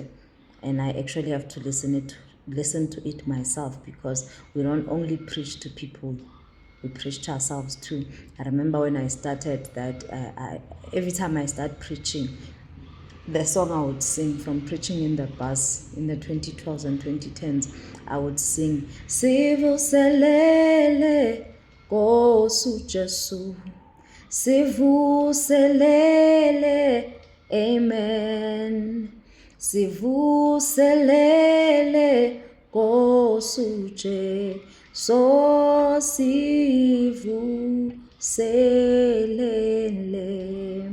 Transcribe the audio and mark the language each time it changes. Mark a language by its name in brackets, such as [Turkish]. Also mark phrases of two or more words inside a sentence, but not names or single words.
[English] And I actually have to listen to it myself, because we don't only preach to people, we preach to ourselves too. I remember when I started that, every time I start preaching, the song I would sing from preaching in the bus in the 2012s and 2010s, I would sing, [Zulu] "Sivuselele Nkosi Jesu, sivuselele, amen. Sivuselele Nkosi Jesu, so sivuselele.